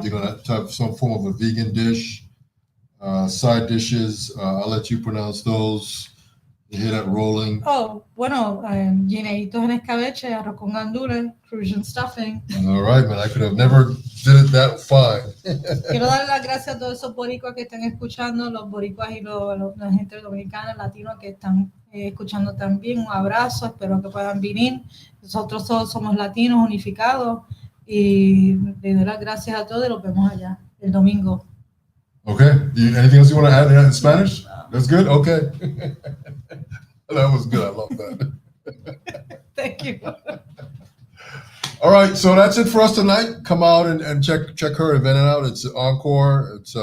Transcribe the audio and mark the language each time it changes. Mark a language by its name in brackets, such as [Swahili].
[English] They're gonna have some form of a vegan dish. Side dishes. I'll let you pronounce those. You hear that rolling. [Spanish] Oh, bueno, guineitos en escabeche, arroz con gandules, [English] Prussian stuffing. All right, man. I could have never did it that fine. [Spanish] Quiero dar las gracias a todos esos boricuas que están escuchando, los boricuas y la gente dominicana, latinos que están escuchando también. Un abrazo, espero que puedan venir. Nosotros todos somos latinos unificados y le doy las gracias a todos y los vemos allá el domingo. [English] Okay. Anything else you want to add in Spanish? That's good. Okay. That was good. I love that. Thank you. All right, so that's it for us tonight. Come out and check her event out. It's Encore.